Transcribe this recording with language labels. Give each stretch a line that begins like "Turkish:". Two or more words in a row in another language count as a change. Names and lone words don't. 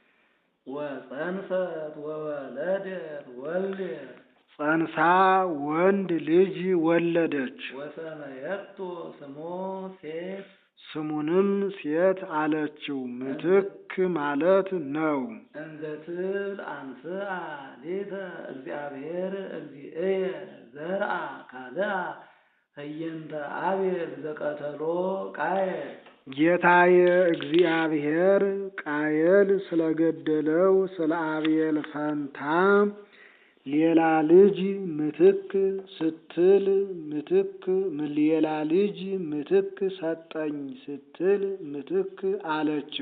Geez: ወፀንሰት ወወለደት ወልደ
Amharic: ጸንሳ ወንድ ልጅ ወለደች።
Geez: ወሰመየቶ ስሞ ሴት
Amharic: ስሙንም ሴት አለችው። ምትክ ማለት ነው።
Geez: እንዘ ትብል አንስአ ሌተ እግዚአብሔር እግዚእየ ዘርአ ካልአ ህየንተ አብኤል ዘቀተሎ ቃየል። ጌታዬ
Amharic: እግዚአብሔር ቃየል ስለገደለው ስለ አብኤል ፈንታ ሌላ ልጅ ምትክ ስትል ሌላ ልጅ ምትክ ሰጠኝ ስትል ምትክ አለችው።